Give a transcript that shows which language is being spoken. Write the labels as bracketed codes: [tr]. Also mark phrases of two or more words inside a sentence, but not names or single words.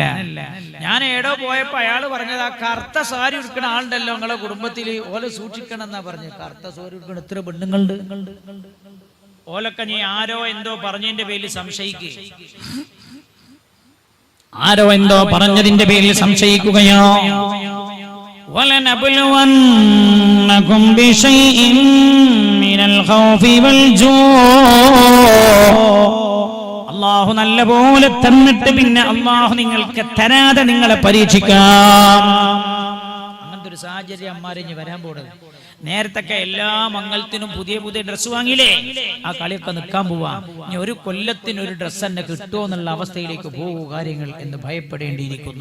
[ml] ഞാൻ എടോ പോയപ്പോ അയാള് പറഞ്ഞത്, ആ കറുത്ത സാരി ഉടുക്കണ ആളുണ്ടല്ലോ നിങ്ങളെ കുടുംബത്തില്, ഓല സൂക്ഷിക്കണം എന്നാ പറഞ്ഞു. കറുത്ത സാരി ഉടുക്കണ എത്ര പെണ്ണുങ്ങളുണ്ട്. ഓലൊക്കെ നീ ആരോ എന്തോ പറഞ്ഞതിന്റെ പേരിൽ സംശയിക്കുക, ആരോ എന്തോ പറഞ്ഞതിന്റെ പേരിൽ സംശയിക്കുകയോ. [ar] وَلَنَبْلُوَنَّكُمْ بِشَيْءٍ مِّنَ الْخَوْفِ وَالْجُوعِ. [ml] അല്ലാഹു നല്ലപോലെ തന്നിട്ട് പിന്നെ അല്ലാഹു നിങ്ങൾക്ക് തരാതെ നിങ്ങളെ പരീക്ഷിക്കാം. അങ്ങനത്തെ ഒരു സാഹചര്യം അമ്മാരിഞ്ഞ് വരാൻ പോകുന്നത്. നേരത്തൊക്കെ എല്ലാ മംഗലത്തിനും പുതിയ ഡ്രസ്സ് വാങ്ങിയില്ലേ, ആ കളിയൊക്കെ നിൽക്കാൻ പോവാ. ഇനി ഒരു കൊല്ലത്തിന് ഒരു ഡ്രസ്സ് തന്നെ കിട്ടുമോ എന്നുള്ള അവസ്ഥയിലേക്ക് പോകും കാര്യങ്ങൾ എന്ന് ഭയപ്പെടേണ്ടിയിരിക്കുന്നു.